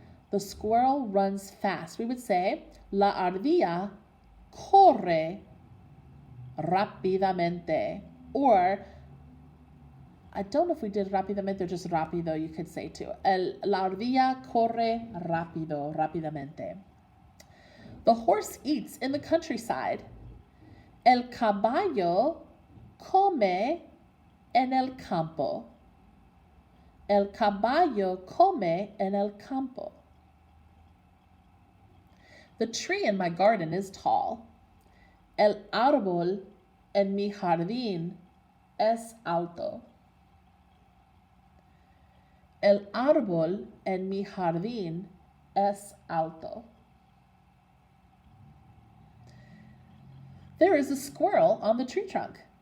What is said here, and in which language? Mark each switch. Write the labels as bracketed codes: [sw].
[en] The squirrel runs fast. We would say, [es] la ardilla corre rápidamente. [en] Or, I don't know if we did rápidamente or just rápido, you could say too. [es] La ardilla corre rápido, rápidamente. [en] The horse eats in the countryside. [es] El caballo come en el campo. El caballo come en el campo. [en] The tree in my garden is tall. [es] El árbol en mi jardín es alto. El árbol en mi jardín es alto. [en] There is a squirrel on the tree trunk.